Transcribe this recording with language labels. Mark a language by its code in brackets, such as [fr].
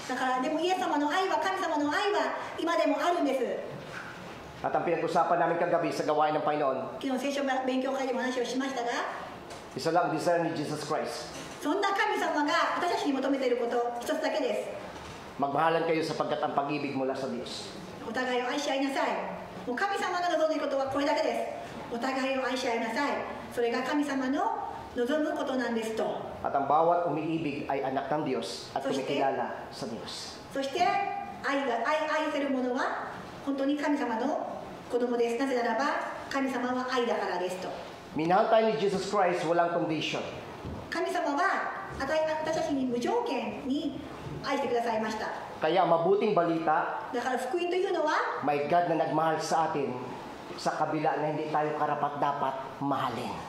[ja] だからでもイエス様の愛は、神様の愛は今でもあるんです。 [tl] At ang pinag-usapan namin kagabi sa gawain ng Panginoon, [ja] 昨日聖書勉強会でも話をしましたが、 [tl] isa lang ang desire ni Jesus Christ. [ja] そんな神様が私たちに求めていること一つだけです。 [tl] Magmahalan kayo sapagkat ang pag-ibig mula sa Diyos. [ja] お互いを愛し合いなさい。もう神様が望んでいることはこれだけです。お互いを愛し合いなさい。それが神様の望むことなんですと。 [tl] At ang bawat umiibig ay anak ng Diyos at kumikilala sa Diyos. [ja] そして愛せる者は本当に神様の子供です。なぜならば神様は愛だからですと。 [tl] Minahal tayo ni Jesus Christ, walang condition. [ja] 神様は私たちに無条件に愛してくださいました。 [tl] Kaya ang mabuting balita, [ja] だから福音というのは [tl] may God na nagmahal sa atin sa kabila na hindi tayo karapat-dapat mahalin.